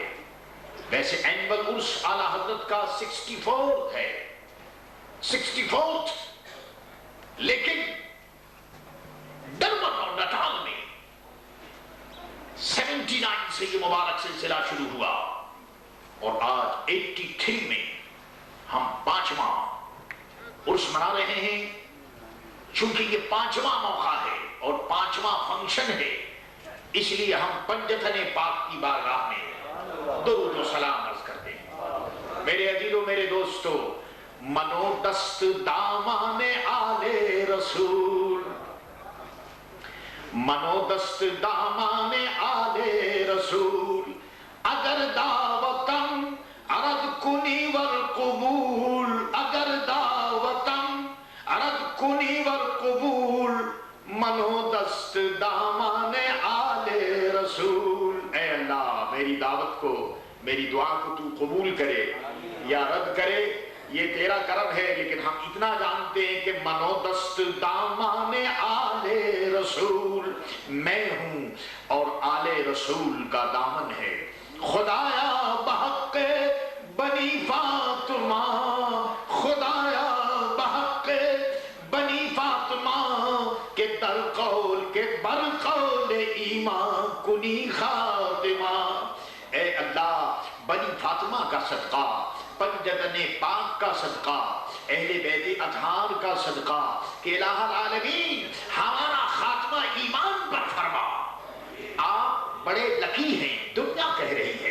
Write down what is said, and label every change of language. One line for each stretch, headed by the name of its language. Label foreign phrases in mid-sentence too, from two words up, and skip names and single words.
Urdu: ویسے اینول عرس اعلی حضرت کا 64 ہے، 64، لیکن ڈربن اور نٹال میں 79 سے یہ مبارک سلسلہ شروع ہوا، اور آج 83 میں ہم 5واں عرس منا رہے ہیں. چونکہ یہ 5واں موقع ہے اور 5واں فنکشن ہے، اس لیے ہم پنجتن پاک کی بارگاہ میں درود و سلام عرض کرتے ہیں. میرے عزیزو، میرے دوستو،
Persian: منو دست دامان آل رسول، منو دست دامان آل رسول، اگر دعوتم عرض کنی ور قبول، اگر دعوتم عرض کنی ور قبول، منو دست دامان آل رسول.
Urdu: اے اللہ، میری دعوت کو، میری دعا کو تو قبول کرے یا رد کرے، یہ تیرا کرم ہے. لیکن ہم اتنا جانتے ہیں کہ
Persian: منو دست دامان آل رسول،
Urdu: میں ہوں اور آل رسول کا دامن ہے.
Persian: خدایا بحق بنی فاطمہ، خدایا بحق بنی فاطمہ، کہ در قول کے بر قول ایمان کنی خاتمہ.
Urdu: اے اللہ، بنی فاطمہ کا صدقہ، پنجتن پاک کا صدقہ، اہل بیت اطہار کا صدقہ، کہ
Arabic: الہ العالمین
Urdu: ہمارا خاتمہ ایمان پر فرما. آپ بڑے لکی ہیں، دنیا کہہ رہی ہے.